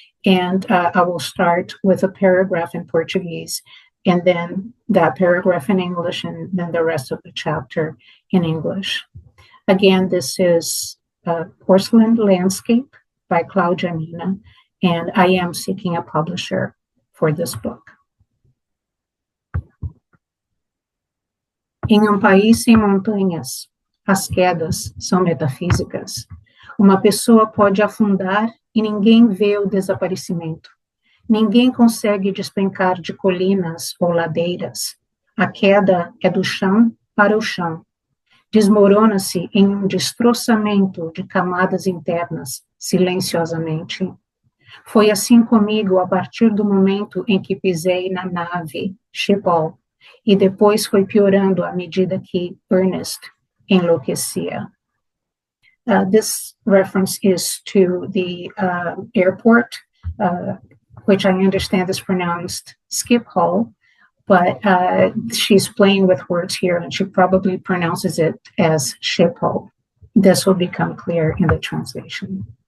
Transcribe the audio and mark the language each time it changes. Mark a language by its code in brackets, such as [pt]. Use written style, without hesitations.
[en] And I will start with a paragraph in Portuguese, and then that paragraph in English, and then the rest of the chapter in English. Again, this is Porcelain Landscape by Claudia Nina, and I am seeking a publisher for this book. [pt] Em país sem montanhas, as quedas são metafísicas. Uma pessoa pode afundar e ninguém vê o desaparecimento. Ninguém consegue despencar de colinas ou ladeiras. A queda é do chão para o chão. Desmorona-se em destroçamento de camadas internas, silenciosamente. Foi assim comigo a partir do momento em que pisei na nave Schiphol, e depois foi piorando à medida que Ernest enlouquecia. [en] This reference is to the airport, which I understand is pronounced Schiphol, but she's playing with words here, and she probably pronounces it as Schiphol. This will become clear in the translation.